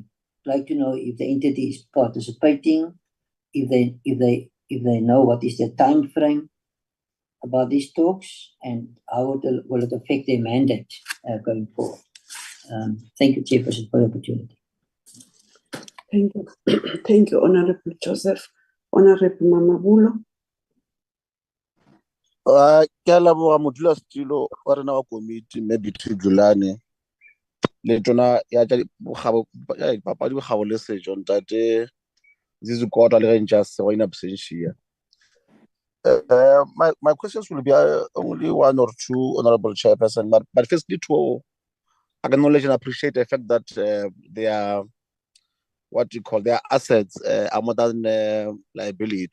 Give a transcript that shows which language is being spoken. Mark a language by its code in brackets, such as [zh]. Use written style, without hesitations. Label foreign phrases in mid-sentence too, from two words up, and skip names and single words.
[en] I'd like to know if the entity is participating, if they know what is the time frame about these talks, and how will it affect their mandate going forward. Thank you, chairperson, for the opportunity. Thank you. Thank you, Honorable Joseph. Honorable Mamabulo. [nso] Ke a leboga modulasetulo wa rena wa komiti mme Thujulane le tona ya tša dipapadi bokgabo le sejo ntate Zizukotwa le ge ntša sego [la] in absentia. [en] My questions will be only 1 or 2, Honorable Chairperson, but firstly to acknowledge and appreciate the fact that they are their assets are more than liability.